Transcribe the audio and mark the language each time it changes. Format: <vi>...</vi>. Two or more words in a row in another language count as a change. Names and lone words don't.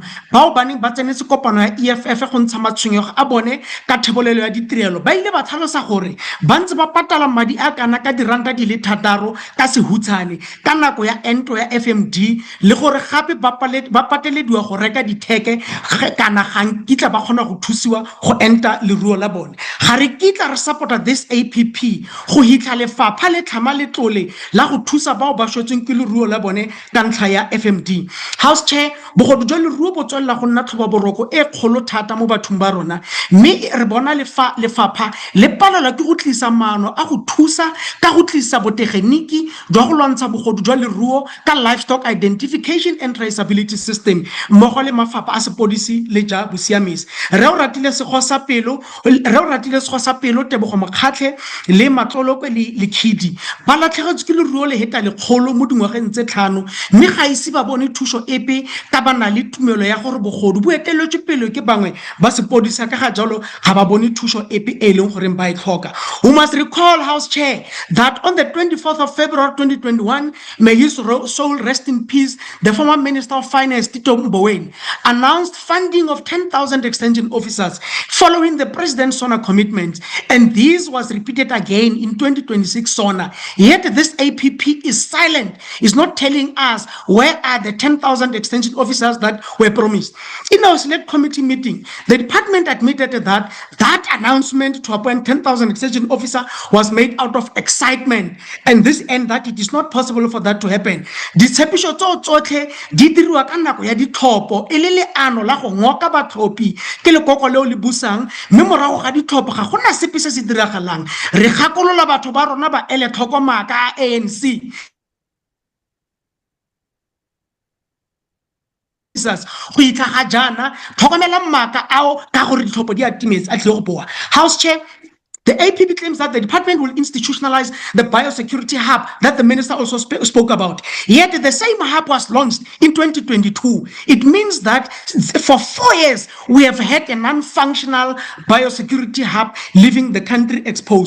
<tn>bao baneng ba tsenetse kopano ya EFF go ntsha matshwenyego a bone ka thebolelo ya ditirelo ba ile ba tlhalosa gore ba ntse ba patala madi a kana ka diranta di le thataro ka sehutsane ka nako ya ento ya FMD le gore gape ba patelediwa go reka ditheke kana gang kitla ba kgona go thusiwa go enta leruo la bone ga re kitla re supporta</tn> <en>this APP</en> <tn>go hitla lefapha le tlhama letlole la go thusa bao ba shotseng ke leruo la bone ka ntlha ya FMD.</tn> <en>House Chair,</en> <tn>bogodu jwa leruo bo tswella go nna tlhoba boroko e kgolo thata mo bathong ba rona mme re bona lefapha le palelwa ke go tlisa maano a go thusa ka go tlisa botegeniki jwa go lwantsha bogodu jwa leruo ka</tn> <en>livestock identification and traceability system</en> <tn>mmogo le mafapha a sepodisi le ja bosiamisi re o ratile sego sa pelo Tebogo Mokgatlhe le Matlolokwe le Khidi ba latlhegetswe ke leruo le heta le kgolo mo dingwageng tse 5 mme ga ise ba bone thuso epe ka bana le tumelo ya gore bogodu bo eteletswe pele ke bangwe ba sepodisa ka ga jalo ga ba bone thuso epe e leng gore ba e tlhoka.</tn> <en>We must recall, House Chair, that on the 24th of February 2021, may his soul rest in peace, the former Minister of Finance, Tito Mboweni, announced funding of 10,000 extension officers following the President's SONA commitment. And this was repeated again in 2026 SONA. Yet this APP is silent, is not telling us where are the 10,000 extension officers that were promised. In our select committee meeting, the department admitted that that announcement to appoint 10,000 extension officer was made out of excitement and this and that it is not possible for that to happen.</en> <tn>Ditshepiso tsotlhe di dirwa ka nako ya ditlhopho e le leano la go ngoka batlhophi ke lekoko leo le busang mme morago ga ditlhopho ga gona sepe se se diragalang re gakolola batho ba rona ba ele tlhoko maaka a ANC go itlhaga jana tlhokomela mmaka ao ka gore ditlhopho di atimetse a tlile go boa.</tn> <en>House Chair, the APP claims that the department will institutionalize the biosecurity hub that the minister also spoke about. Yet the same hub was launched in 2022. It means that for 4 years, we have had a non-functional biosecurity hub leaving the country exposed.</en>